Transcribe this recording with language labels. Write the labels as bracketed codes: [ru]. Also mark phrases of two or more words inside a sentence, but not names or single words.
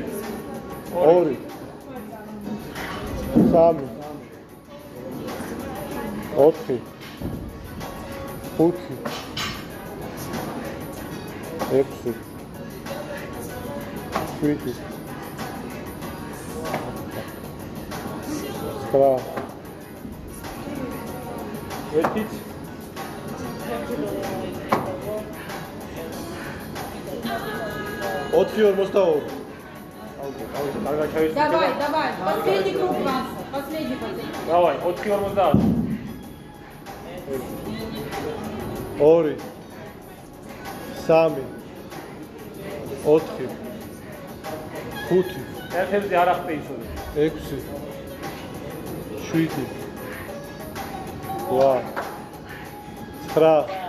[ka] 2 3 4 5 6 7 8 ერთიც 4.42 კარგად ჩაისვი. [ru] Давай, последний круг Макс, последний. [ka] დავაი 4.50. 2 3 4 5 ერთებზე არ ახტე ისოდი. 6 7 8 9